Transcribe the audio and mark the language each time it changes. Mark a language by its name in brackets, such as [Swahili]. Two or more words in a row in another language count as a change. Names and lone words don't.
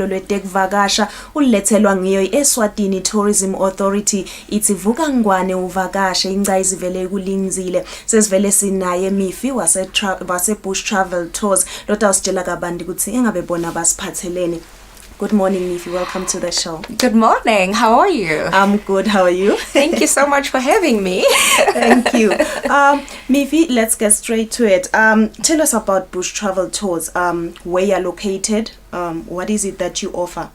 [Swati] lwetekuvakasha ulethelwa ngiyo iEswatini Tourism Authority ithi vuka ngwane uvakashe ingcayizivele ekulinzile sesivele sinaye Mifi wase Bush Travel Tours lotawusitshela kabanti ukuthi engabe bona basiphathelene. [English] Good morning, Mifi. Welcome to the show. Good morning. How are you? I'm good. How are you? Thank you so much for having me. Thank you. Mifi, let's get straight to it. Tell us about Bush Travel Tours. Where you're located. What is it that you offer?